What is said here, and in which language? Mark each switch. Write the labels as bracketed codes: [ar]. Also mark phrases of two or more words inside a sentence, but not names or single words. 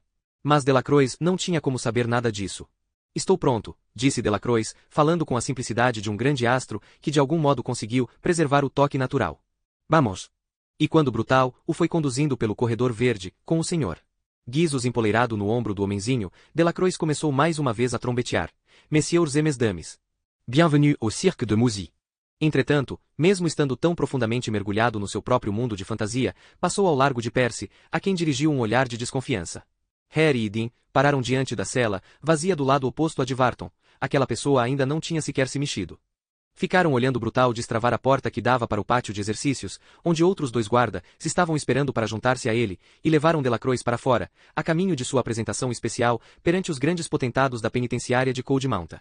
[pt] Mas Delacroix não tinha como saber nada disso. Estou pronto, disse Delacroix, falando com a simplicidade de um grande astro que de algum modo conseguiu preservar o toque natural. Vamos! E quando Brutal o foi conduzindo pelo corredor verde, com o senhor Guizos empoleirado no ombro do homenzinho, Delacroix começou mais uma vez a trombetear. [fr] Messieurs et mesdames. Bienvenue au cirque de Mouzy. [pt] Entretanto, mesmo estando tão profundamente mergulhado no seu próprio mundo de fantasia, passou ao largo de Percy, a quem dirigiu um olhar de desconfiança. Harry e Dean pararam diante da cela, vazia do lado oposto à de Varton. Aquela pessoa ainda não tinha sequer se mexido. Ficaram olhando Brutal destravar a porta que dava para o pátio de exercícios, onde outros 2 guardas estavam esperando para juntar-se a ele, e levaram Delacroix para fora, a caminho de sua apresentação especial, perante os grandes potentados da penitenciária de Cold Mountain.